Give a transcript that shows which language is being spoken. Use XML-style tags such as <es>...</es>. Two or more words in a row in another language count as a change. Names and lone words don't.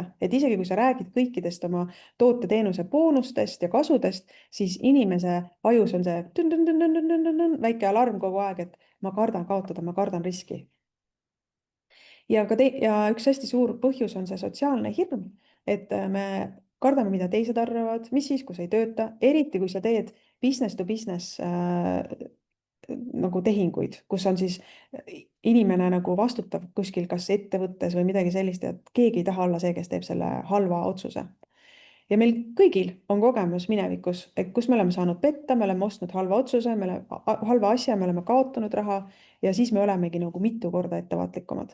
<et>Et isegi kui sa räägid kõikidest oma toote-teenuse boonustest ja kasudest, siis inimese ajus on see väike alarm kogu aeg, et ma kardan kaotada, ma kardan riski. Ja üks hästi suur põhjus on see sotsiaalne hirm, et me kardame, mida teised arvavad, mis siis, kui see ei tööta, eriti kui sa teed</et> <en>business to business</en> <et>nagu tehinguid, kus on siis inimene nagu vastutav kuskil kas ettevõttes või midagi sellist, et keegi ei taha olla see, kes teeb selle halva otsuse. Ja meil kõigil on kogemus minevikus, et kus me oleme saanud petta, me oleme ostnud halva otsuse, halva asja, me oleme kaotanud raha ja siis me olemegi nagu mitu korda ettevaatlikumad.</et>